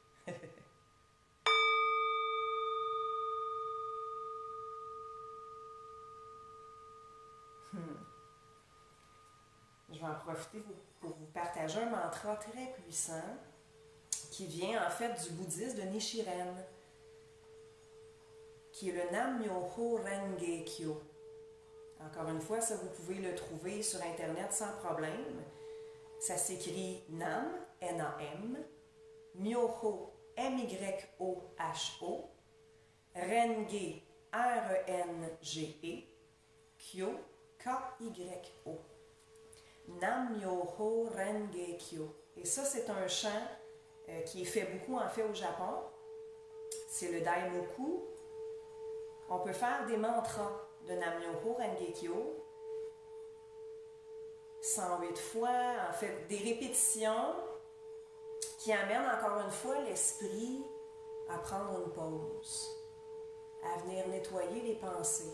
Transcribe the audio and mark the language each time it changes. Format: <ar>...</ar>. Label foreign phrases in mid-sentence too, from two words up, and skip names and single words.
<fr>Je vais en profiter pour vous partager un mantra très puissant qui vient en fait du bouddhisme de Nichiren, qui est le Nam-myoho Renge Kyo. Encore une fois, ça vous pouvez le trouver sur Internet sans problème. Ça s'écrit Nam, N-A-M, Myoho, M-Y-O-H-O, Renge, R-E-N-G-E, Kyo, K-Y-O. Nam-myoho Renge-kyo. Et ça, c'est un chant qui est fait beaucoup en fait au Japon. C'est le Daimoku. On peut faire des mantras de Nam-myoho Renge-kyo 108 fois, en fait, des répétitions qui amènent encore une fois l'esprit à prendre une pause, à venir nettoyer les pensées.</fr>